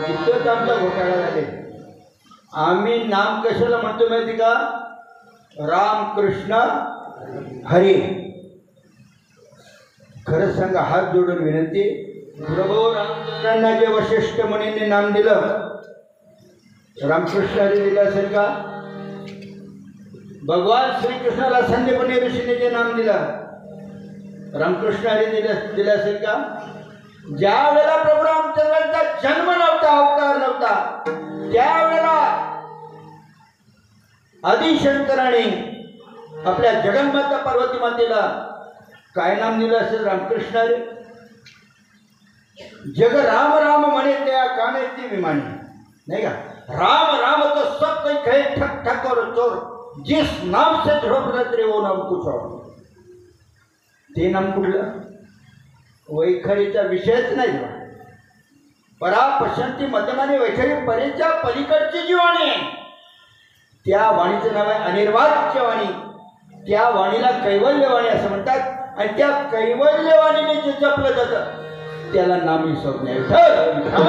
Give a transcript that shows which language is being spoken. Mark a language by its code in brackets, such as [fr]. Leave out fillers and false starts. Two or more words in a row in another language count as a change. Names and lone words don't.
[mr] इतकंच आमचा घोटाळा झाले. आम्ही नाम कशाला म्हणतो माहिती का? राम कृष्ण हरी. खरंच सांगा, हात जोडून विनंती, प्रभू रामचंद्रांना जे वशिष्ठ मुनींनी नाम दिलं, रामकृष्ण हरी दिलं असेल का? भगवान श्रीकृष्णाला संदीपनी ऋषीने जे नाम दिलं, रामकृष्ण हरी दिलं असेल का? ज्या वेळेला प्रभू रामचंद्रांचा जन्म नव्हता, अवतार नव्हता, त्यावेळेला आदिशंकराने आपल्या जगन्माता पार्वती मातेला काय नाम दिलं असेल? रामकृष्णाने. जग राम राम म्हणे त्या काने ती विमानी, नहीं का? [hi] राम राम तो सब कोई कहे ठक ठक और चोर, जिस नाम से झोप रे वो नाम कुछ और. [mr] ते नाम कुठलं? वैखरीचा विषयच नाही. परा पश्यंती मध्यमाने वैखरी परेच्या पलीकडची जी वाणी आहे त्या वाणीचं नाव आहे अनिर्वाच्य वाणी. त्या वाणीला कैवल्यवाणी असं म्हणतात. आणि त्या कैवल्यवाणीने जे जपलं जातं त्याला नामी संज्ञा आहे.